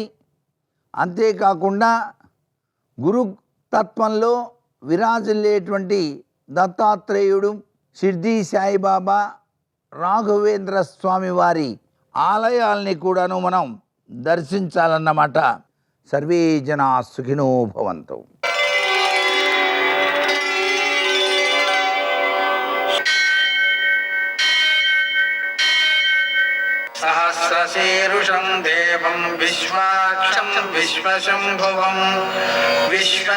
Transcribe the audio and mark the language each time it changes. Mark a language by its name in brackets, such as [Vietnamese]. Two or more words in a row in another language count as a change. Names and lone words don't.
[Telugu] అంతేకాకుండా గురుతత్వంలో విరాజిల్లేటువంటి దత్తాత్రేయుడు, షిర్డీ సాయిబాబా, రాఘవేంద్ర స్వామి వారి ఆలయాల్ని కూడాను మనం దర్శించాలన్నమాట. [Sanskrit] సర్వే జనా సుఖినో భవంతు. సహస్ర वत्सशीरुषं देवं विश्वाक्षं विश्वशम्भुवं विश्वं